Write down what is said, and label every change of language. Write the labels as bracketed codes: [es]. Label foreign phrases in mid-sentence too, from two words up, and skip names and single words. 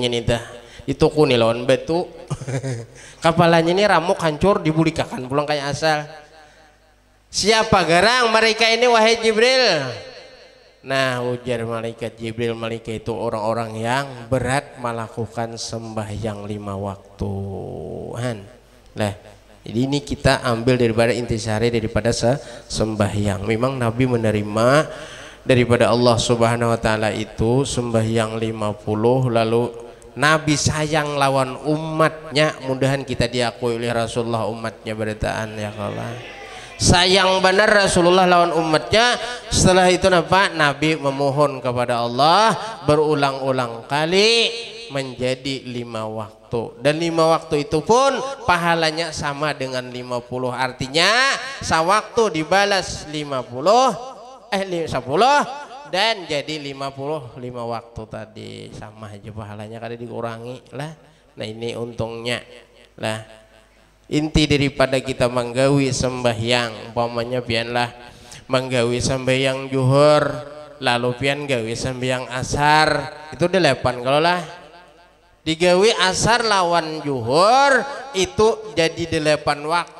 [bjn] nih dah itu nih lawan batu kapalnya ini ramuk hancur dibulikakan pulang kayak asal siapa garang mereka ini wahai Jibril nah ujar malaikat Jibril malaikat itu orang-orang yang berat melakukan sembahyang 5 waktu lah jadi ini kita ambil daripada intisari daripada sembahyang. Memang Nabi menerima daripada Allah [ar] Subhanahu Wa Taala [bjn] itu sembahyang 50 lalu Nabi sayang lawan umatnya. Mudahan kita diakui oleh Rasulullah umatnya beritaan [ar] ya Allah. [bjn] Sayang benar Rasulullah lawan umatnya. Setelah itu Nabi memohon kepada Allah berulang-ulang kali menjadi 5 waktu dan 5 waktu itu pun pahalanya sama dengan 50 artinya sewaktu dibalas 10 dan jadi 55 waktu tadi sama aja pahalanya kada dikurangi lah nah ini untungnya lah inti daripada kita menggawi sembahyang umpamanya pianlah menggawi sembahyang zuhur lalu pian gawi sembahyang asar itu 8 kalau lah digawi asar lawan zuhur itu jadi 8 waktu